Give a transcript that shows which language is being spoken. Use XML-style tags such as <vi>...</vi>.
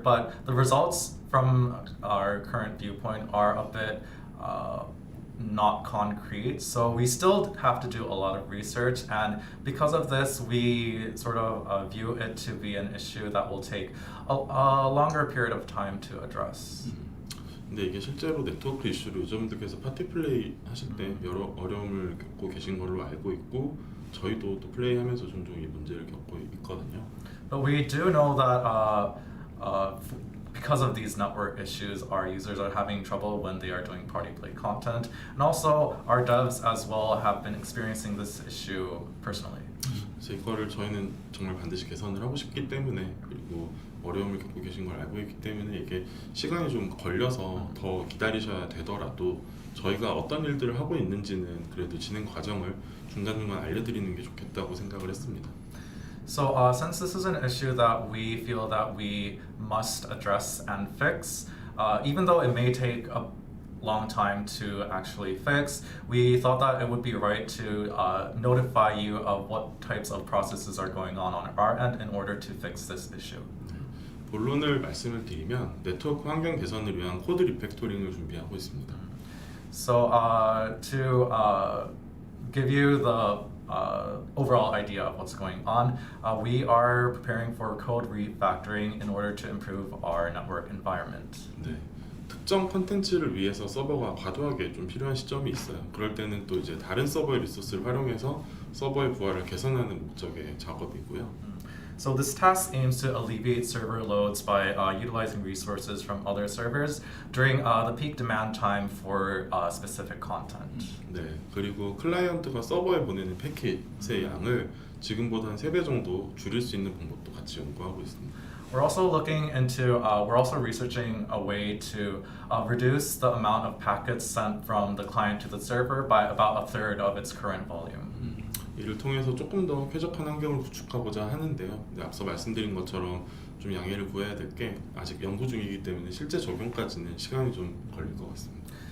<en>But the results from our current viewpoint are a bit not concrete. So we still have to do a lot of research. And because of this, we sort of view it to be an issue that will take a longer period of time to address.</en> <ko>근데 이게 실제로 네트워크 이슈로 유저분들께서 파티 플레이 하실 때 여러 어려움을 겪고 계신 걸로 알고 있고 저희도 또 플레이하면서 종종 이 문제를 겪고 있거든요.</ko> <en>But we do know that because of these network issues, our users are having trouble when they are doing party play content, and also our devs as well have been experiencing this issue personally.</en> <ko>그래서 이거를 저희는 정말 반드시 개선을 하고 싶기 때문에 그리고 어려움을 겪고 계신 걸 알고 있기 때문에 이게 시간이 좀 걸려서 더 기다리셔야 되더라도 저희가 어떤 일들을 하고 있는지는 그래도 진행 과정을 중간중간 알려드리는 게 좋겠다고 생각을 했습니다.</ko> <en>So since this is an issue that we feel that we must address and fix, even though it may take a long time to actually fix, we thought that it would be right to notify you of what types of processes are going on our end in order to fix this issue.</en> <ko>본론을 말씀을 드리면 네트워크 환경 개선을 위한 코드 리팩토링을 준비하고 있습니다.</ko> <en>So to give you the overall idea of what's going on, we are preparing for code refactoring in order to improve our network environment.</en> <ko>네. 특정 콘텐츠를 위해서 서버가 과도하게 좀 필요한 시점이 있어요. 그럴 때는 또 이제 다른 서버의 리소스를 활용해서 서버의 부하를 개선하는 목적의 작업이고요.</ko> <en>So this task aims to alleviate server loads by utilizing resources from other servers during the peak demand time for specific content.</en> <ko>네, 그리고 클라이언트가 서버에 보내는 패킷의 양을 지금보다 한 3배 정도 줄일 수 있는 방법도 같이 연구하고 있습니다.</ko> <en>We're also researching a way to reduce the amount of packets sent from the client to the server by about a third of its current volume.</en> <ko>이를 통해서 조금 더 쾌적한 환경을 구축하고자 하는데요. 네, 앞서 말씀드린 것처럼 좀 양해를 구해야 될 게 아직 연구 중이기 때문에 실제 적용까지는 시간이 좀 걸릴 것 같습니다.</ko>